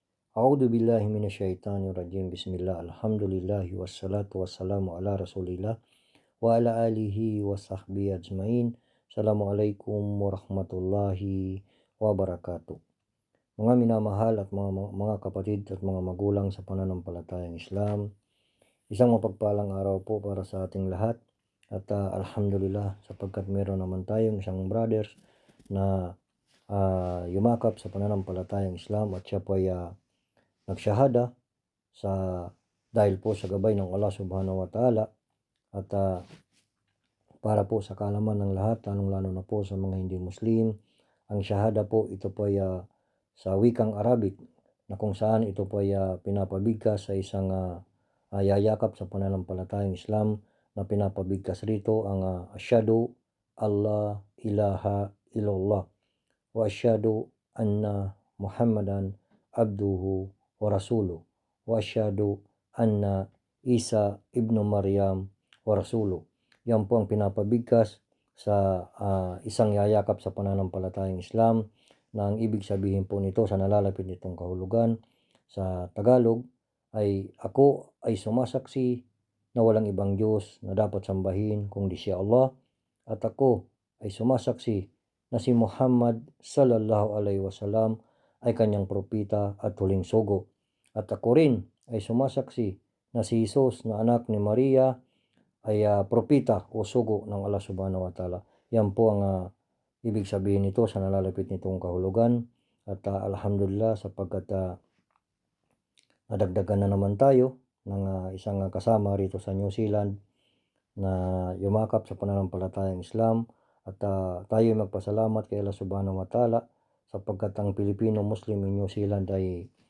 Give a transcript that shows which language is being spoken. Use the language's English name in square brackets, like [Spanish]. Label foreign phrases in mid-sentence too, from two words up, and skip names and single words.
[Arabic] أعوذ بالله من الشيطان الرجيم. Bismillah. الحمد لله والصلاة والسلام على رسول الله وعلى آله وصحبه أجمعين. السلام عليكم ورحمة الله وبركاته. [Filipino] Mga minamahal at mga kapatid at mga magulang sa pananampalatayang Islam, isang mapagpalang araw po para sa ating lahat at alhamdulillah sapagkat meron naman tayong isang brothers na yumakap sa pananampalatayang Islam at siya po ay nagsyahada sa dahil po sa gabay ng [Arabic] الله سبحانه وتعالى [Filipino] at para po sa kaalaman ng lahat, lalong-lalo na po sa mga hindi Muslim, ang syahada po ito po ay sa wikang Arabic na kung saan ito po ay pinapabigkas sa isang yayakap sa pananampalatayang Islam na pinapabigkas rito ang [Arabic] أشهد أن لا إله إلا الله وأشهد أن محمدا عبده ورسوله وأشهد أن عيسى ابن مريم ورسوله. [Filipino] Yan po ang pinapabigkas sa isang yayakap sa pananampalatayang Islam na ang ibig sabihin po nito sa nalalapit nitong kahulugan sa Tagalog ay ako ay sumasaksi na walang ibang Diyos na dapat sambahin kundi si Allah at ako ay sumasaksi na si Muhammad [Arabic] صلى الله عليه وسلم [Filipino] ay kanyang propita at huling sugo. At ako rin ay sumasaksi na si Jesus na anak ni Maria ay propita o sugo ng [Arabic] الله سبحانه وتعالى. [Filipino] Yan po ang ibig sabihin nito sa nalalapit nitong kahulugan at alhamdulillah sapagkat nadagdagan na naman tayo ng isang kasama rito sa New Zealand na yumakap sa pananampalatayang Islam at tayo magpasalamat kay [Arabic] الله سبحانه وتعالى [Filipino] sapagkat ang Pilipino Muslim in New Zealand ay